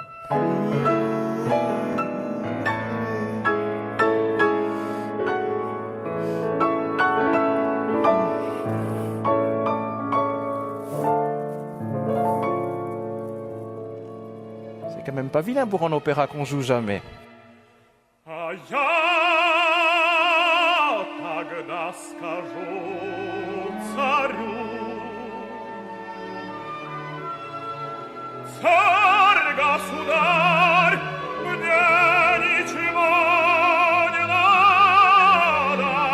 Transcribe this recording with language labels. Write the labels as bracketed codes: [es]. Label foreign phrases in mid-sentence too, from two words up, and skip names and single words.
[fr] C'est quand même pas vilain pour un opéra qu'on joue jamais. [ru] А я тогда скажу царю: царь-государь, мне ничего не надо.